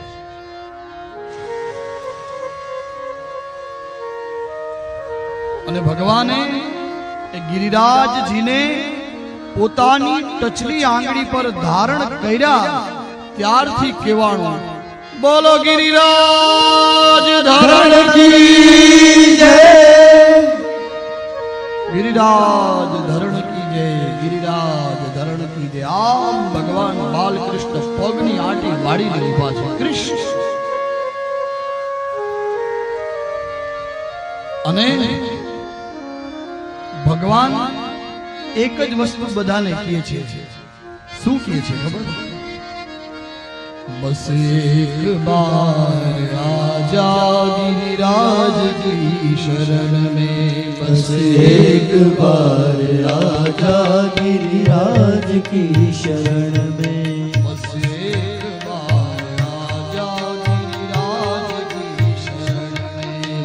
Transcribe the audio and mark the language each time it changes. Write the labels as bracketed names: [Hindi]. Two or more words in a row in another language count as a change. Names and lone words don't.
[Gujarati] અને ભગવાને એ ગિરિરાજજીને પોતાની ટચલી આંગળી પર ધારણ કર્યા ત્યારથી કહેવાનું, [Hindi] बोलो गिरिराज धरण की जय। गिरिराज धरण की जय, गिरिराज धरण की जय। [Gujarati] આમ ભગવાન બાલકૃષ્ણ પગની આંટી વાળીને ઊભા છે કૃષ્ણ અને ભગવાન એક જ વસ્તુ બધાને કહે છે શું કહે છે ખબર [Hindi] बस एक बार आजा गिरिराज की शरण में बस एक बार आजा गिरिराज की शरण में बस एक बार आजा गिरिराज की शरण में